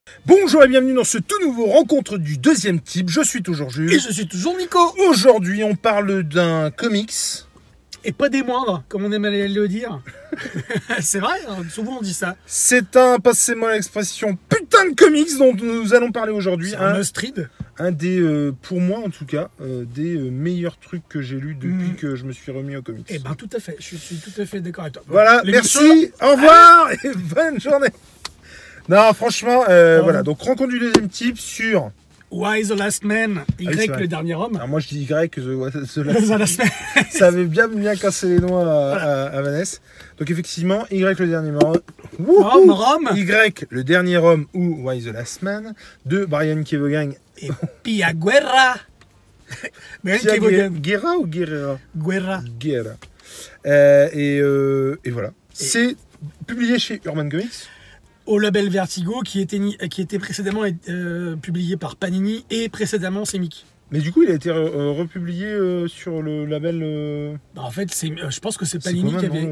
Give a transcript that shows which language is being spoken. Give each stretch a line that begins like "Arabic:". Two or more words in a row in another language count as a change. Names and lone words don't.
French: Bonjour et bienvenue dans ce tout nouveau rencontre du deuxième type. Je suis toujours Jules. Et je suis toujours Nico. Aujourd'hui, on parle d'un comics. Et pas des moindres, comme on aime le dire. C'est vrai, souvent on dit ça. C'est un, passez-moi l'expression, putain de comics dont nous allons parler aujourd'hui. Un must-read. Un des, pour moi en tout cas, des meilleurs trucs que j'ai lus depuis que je me suis remis aux comics. Eh ben tout à fait, je suis tout à fait d'accord avec toi. Voilà, merci, au revoir et bonne journée. Non, franchement, voilà, donc rencontre du deuxième type sur... Why the Last Man, Y le dernier homme. Alors moi je dis Y, The Last Man. Ça avait bien cassé les noix à Vanessa. Donc effectivement, Y le dernier homme. Y le dernier homme ou Why the Last Man de Brian Kevogan. Et Pia Guerra. Guerra ou Guerrera? Guerra. Guerra. Et voilà. C'est publié chez Urban Comics. Au label Vertigo, qui était précédemment publié par Panini et précédemment Semic. Mais du coup, il a été republié sur le label. Bah, en fait, je pense que c'est Panini qui avait.